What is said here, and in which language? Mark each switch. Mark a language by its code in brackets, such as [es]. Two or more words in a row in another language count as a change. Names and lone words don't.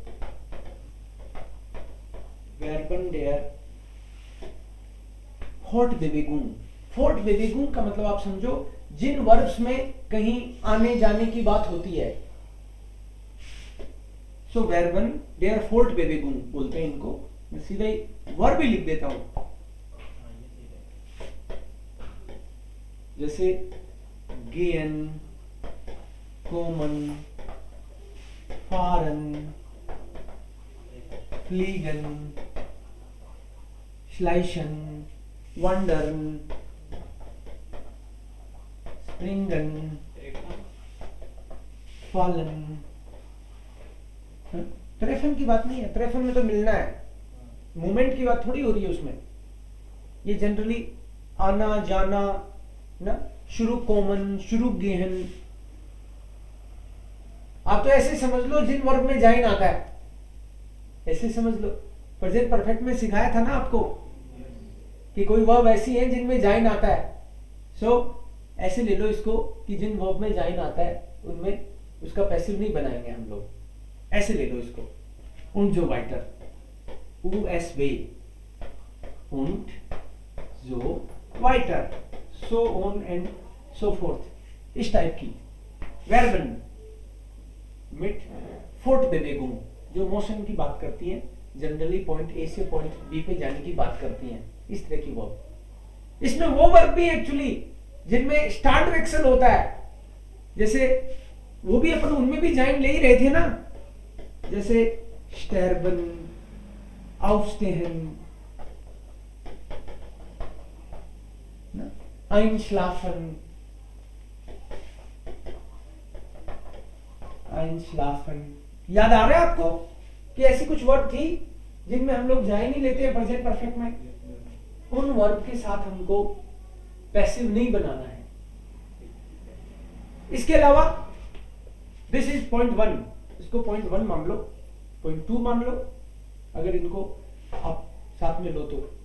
[de] Verben der Fortbewegung, Fortbewegung [hi] का मतलब आप समझो जिन वर्ब्स में कहीं आने जाने की बात होती है, सो [de] Verben der Fortbewegung [hi] बोलते हैं इनको। मैं सीधे वर्ब ही लिख देता हूं, जैसे [de] gehen, kommen, fahren, fliegen, schleichen, wandern, springen, fallen। [hi] ट्रेफन की बात नहीं है, ट्रेफन में तो मिलना है, मूवमेंट की बात थोड़ी हो रही है उसमें। ये जनरली आना जाना ना, शुरू कॉमन, शुरू गेहन, आप तो ऐसे समझ लो जिन वर्ब में जाइन आता है, ऐसे समझ लो। [en] present perfect [hi] में सिखाया था ना आपको कि कोई वर्ब ऐसी है जिनमें जाइन आता है, सो ऐसे ले लो इसको कि जिन वर्ब में जाइन आता है उनमें उसका पैसिव नहीं बनाएंगे हम लोग, ऐसे ले लो इसको। [de] und so weiter, USW und so weiter, [en] so on and so forth, [hi] इस टाइप की [de] Verben mit Fortbewegung [hi] जो मोशन की बात करती है, जनरली [en] point A [hi] से [en] point B [hi] पे जाने की बात करती हैं, इस तरह की वर्ब। इसमें वो वर्ब भी एक्चुअली जिनमें [en] start action [hi] होता है, जैसे वो भी अपन उनमें भी जाइन ले ही रहे थे ना, जैसे [de] sterben, aufstehen, einschlafen, einschlafen। [hi] याद आ रहा है आपको कि ऐसी कुछ वर्ब थी जिनमें हम लोग जाइन नहीं लेते हैं [en] present perfect [hi] में, उन वर्ब के साथ हमको पैसिव नहीं बनाना है। इसके अलावा [en] this is point 1, [hi] इसको [en] point 1 [hi] मान लो, [en] point 2 [hi] मान लो, अगर इनको आप साथ में लो तो।